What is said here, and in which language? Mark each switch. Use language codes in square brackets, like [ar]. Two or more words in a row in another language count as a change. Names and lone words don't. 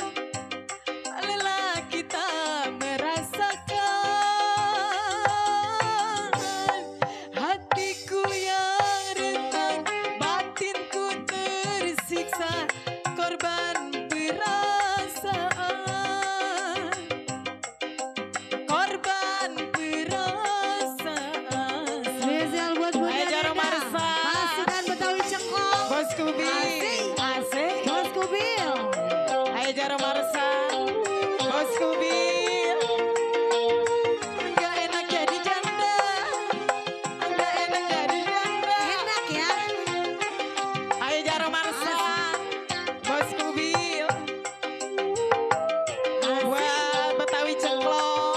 [id] Lelaki tak merasakan hatiku yang retak, batinku tersiksa, korban perasaan, korban perasaan. Spesial buat Bunda Ayo, Jaro Nenda. Marsan. Pasukan Betawi Cengklong. Bos Kubil, Asik. asik. Bos Kubil. Ayo Jaro Marsan, Bos Kubil. Enggak enak jadi janda, enggak enak jadi janda. Enak ya. Ayo Jaro Marsan, Bos Kubil. Buat Betawi Cengklong.